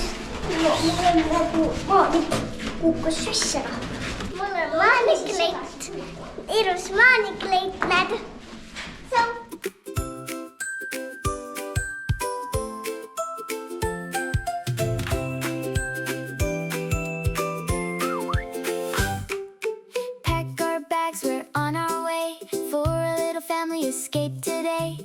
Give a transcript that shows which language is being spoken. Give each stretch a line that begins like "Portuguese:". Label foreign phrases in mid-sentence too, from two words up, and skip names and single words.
Estonian: Mul on nagu kukkus sisse. Mul on maanikleit. Ilus maanikleit, näed.
English: Pack our bags, we're on our way for a little family escape today.